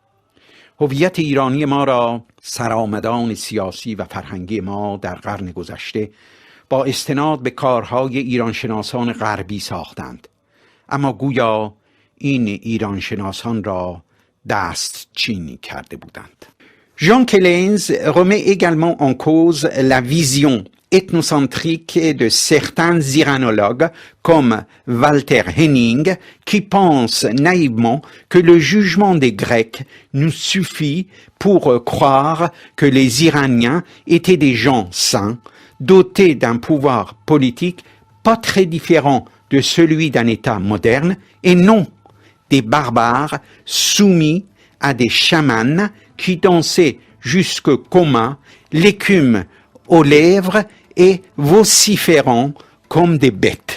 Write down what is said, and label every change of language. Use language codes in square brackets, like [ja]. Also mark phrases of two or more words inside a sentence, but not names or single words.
[fa] هویت ایرانی ما را سرآمدان سیاسی و فرهنگی ما در قرن گذشته با استناد به کارهای ایرانشناسان غربی ساختند، اما گویا این ایرانشناسان را دستچین کرده بودند. [fr] ژان کلنز remet également en cause la vision ethnocentrique de certains iranologues comme Walter Henning qui pensent naïvement que le jugement des Grecs nous suffit pour croire que les Iraniens étaient des gens sains, dotés d'un pouvoir politique pas très différent de celui d'un État moderne et non des barbares soumis à des chamans qui dansaient jusqu'au coma, l'écume aux lèvres et vociférant comme des bêtes.